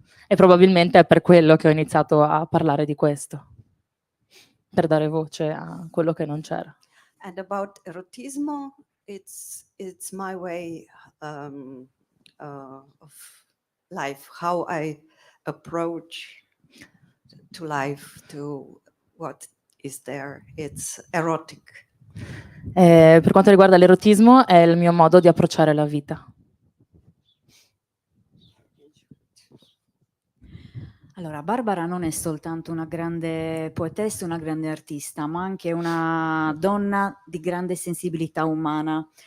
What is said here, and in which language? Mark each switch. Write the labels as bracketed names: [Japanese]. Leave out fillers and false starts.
[Italian] E probabilmente è per quello che ho iniziato a parlare di questo, per dare voce a quello che non c'era. [English] And about erotismo, it's my way of life, how I approach to life, to what is there. It's erotic. [Italian] Per quanto riguarda l'erotismo, è il mio modo di approcciare la vita. Allora, Barbara non è soltanto una grande poetessa, una grande artista, ma anche una donna di grande sensibilità umana.